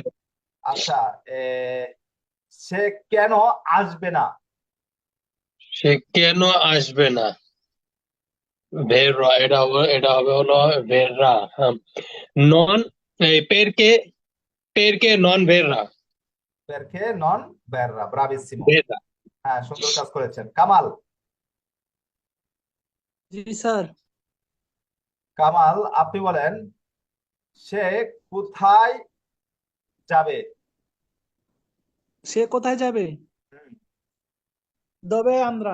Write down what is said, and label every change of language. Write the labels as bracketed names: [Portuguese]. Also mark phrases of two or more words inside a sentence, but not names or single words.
[Bangla] আচ্ছা সে কেন আসবে না সে কেন আসবে না বের হ এটা হবে হলো [Italian] verrà non [Bangla] এই [Italian] perché non verrà perché non verrà bravissimo [Bangla] বেররা হ্যাঁ সুন্দর কাজ করেছেন কামাল জি স্যার কামাল আপনি বলেন সে কোথায় যাবে সে কোথায় যাবে দবে আমরা